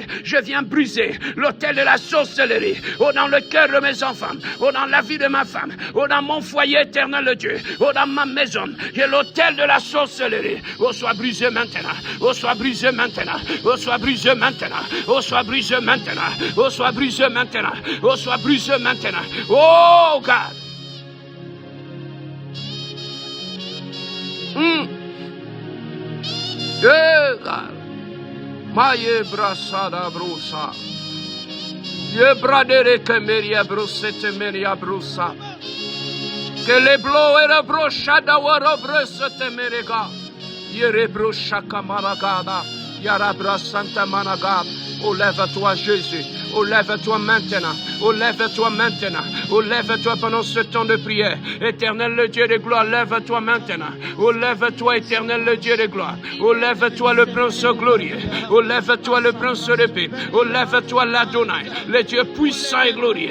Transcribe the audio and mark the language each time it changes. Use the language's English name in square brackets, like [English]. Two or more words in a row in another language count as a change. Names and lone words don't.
[French] Je viens briser l'hôtel de la sorcellerie. Oh, dans le cœur de mes enfants. Oh, dans la vie de ma femme. Oh, dans mon foyer, éternel le Dieu. Oh, dans ma maison. Et l'hôtel de la sorcellerie. Oh, soit brisé maintenant. Oh, soit brisé maintenant. Oh, soit brisé maintenant. Oh, soit brisé maintenant. Oh, soit brisé maintenant. Oh, soit brisé maintenant. [English] Oh, God. God. Maye brasada brusa. Ye bradere kemeria brusete meria brusa. Que le blo era brochada wara brusete merega. Yere brosha kamaragada. Yara brasanta managa. [French] Oh, lève-toi, Jésus. Oh, lève-toi maintenant. Oh, lève-toi maintenant. Oh, lève-toi pendant ce temps de prière. Éternel le Dieu de gloire, lève-toi maintenant. Oh, lève-toi, éternel le Dieu de gloire. Oh, lève-toi le prince glorieux. Oh, lève-toi le prince de paix. Oh, lève-toi l'Adonai, le Dieu puissant et glorieux.